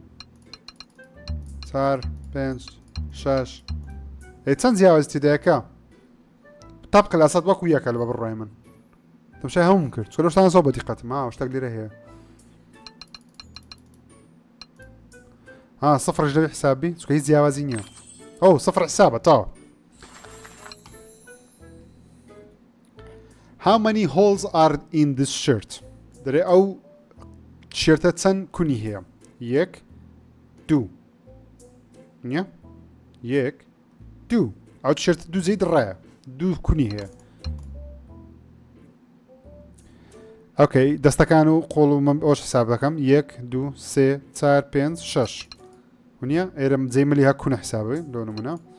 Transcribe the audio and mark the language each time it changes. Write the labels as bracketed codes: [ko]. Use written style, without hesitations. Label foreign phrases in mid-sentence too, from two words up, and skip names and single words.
[ckb] چار پێنج شەش چەند جیاوازی تێدایەکە تابقە لە سەد وەکو یەکە لە بە بڕای من تەمشای هەموم کرد چۆن شتان زۆر بەدیقەتم شتێک لێرە هەیە سفرش دەبێ حسابی چکە هیچ جیاوازی نییە ئەو سفر حسابە تاوە [en] How many holes are in this shirt? [ckb] دەرێ ئەو تیشێرتە چەند کونی هەیە یەک دوو نییە یەک دوو ئەو تیشێرتە دوو جێی دڕایە دوو کونی هەیە ئۆکەی دەستەکان و قۆڵ و ئەوش حساب دەکەم یەک دوو سێ چار پێنج شەش نییە ئێرەم جێی ملی هە کونە حسابی لۆ نمونە